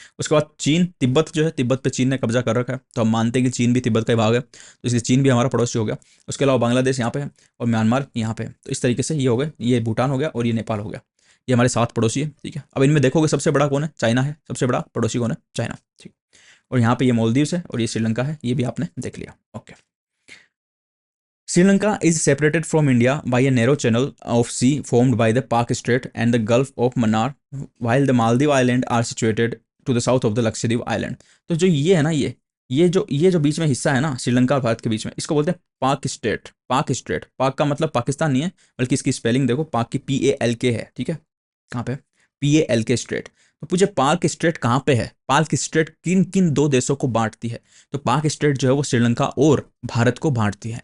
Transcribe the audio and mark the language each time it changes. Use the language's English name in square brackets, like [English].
[Hindi] उसके बाद चीन, तिब्बत जो है, तिब्बत पे चीन ने कब्जा कर रखा है, तो हम मानते हैं कि चीन भी तिब्बत का ही भाग है, तो इसलिए चीन भी हमारा पड़ोसी हो गया। उसके अलावा बांग्लादेश यहाँ पे है और म्यांमार यहाँ पे है। तो इस तरीके से ये हो गए, ये भूटान हो गया और ये नेपाल हो गया। ये हमारे 7 पड़ोसी है, ठीक है। अब इनमें देखोगे सबसे बड़ा कौन है, चाइना है, सबसे बड़ा पड़ोसी कौन है, चाइना, ठीक। और यहाँ पे ये मालदीव्स है और ये श्रीलंका है, ये भी आपने देख लिया, okay. [English] Sri Lanka is separated from India by a narrow channel of sea formed by the Pak Strait and the Gulf of Mannar, while the Maldive Islands are situated to the south of the Lakshadweep Island. [Hindi] तो जो ये है ना, ये जो बीच में हिस्सा है ना श्रीलंका और भारत के बीच में, इसको बोलते हैं पाक स्टेट। पाक स्टेट, पाक का मतलब पाकिस्तान नहीं है, बल्कि इसकी स्पेलिंग देखो, पाक की PALK है, ठीक है। कहाँ पे, PALK स्ट्रेट। तो पूछे पाक स्ट्रेट कहाँ पे है, पाक स्ट्रेट किन किन 2 देशों को बांटती है, तो पाक स्ट्रेट जो है वो श्रीलंका और भारत को बांटती है।